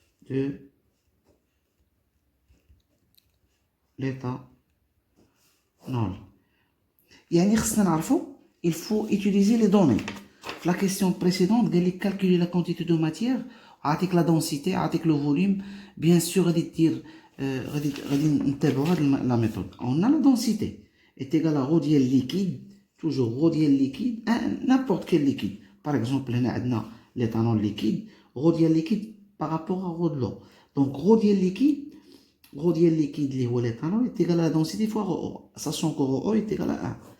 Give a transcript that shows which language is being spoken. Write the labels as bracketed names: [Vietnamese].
[French] de l'éthanol. [Arabic] يعني خصنا نعرفو [French] il faut utiliser les données. La question précédente, [Arabic] قال لك [French] calculer la quantité de matière, [Arabic] عطيك [French] la densité, [Arabic] عطيك [French] le volume. Bien sûr [Arabic] غادي دير غادي نتبعوا هاد [French] la méthode. On a la densité est égale à rho ديال liquide, toujours rho ديال liquide, n'importe quel liquide. Par exemple [Arabic] هنا عندنا [French] l'éthanol liquide, rho ديال liquide par rapport à rho de l'eau. Donc rho ديال liquide [Arabic] اللي هو [French] l'éthanol est égal à la densité fois rho, sachant que rho est égal à 1.